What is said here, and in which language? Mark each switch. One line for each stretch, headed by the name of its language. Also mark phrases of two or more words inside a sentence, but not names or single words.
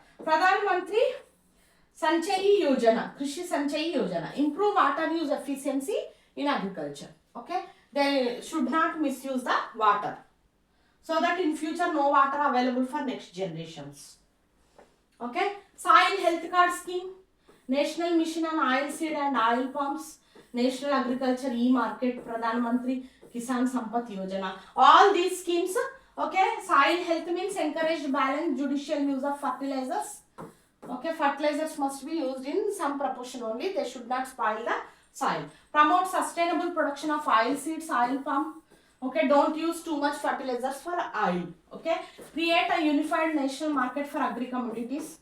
English: Pradhan Mantri Sanchayi Yojana, Krishi Sanchayi Yojana, improve water use efficiency in agriculture. Okay, they should not misuse the water so that in future no water available for next generations. Okay, soil health card scheme, National Mission on Oilseed and Oil Palms, National Agriculture E-Market, Pradhan Mantri Kisan Sampat Yojana. All these schemes. Okay, soil health means encouraged balanced judicial use of fertilizers. Okay, fertilizers must be used in some proportion only. They should not spoil the soil. Promote sustainable production of oil seeds, oil palm. Okay, don't use too much fertilizers for oil. Okay, create a unified national market for agri commodities.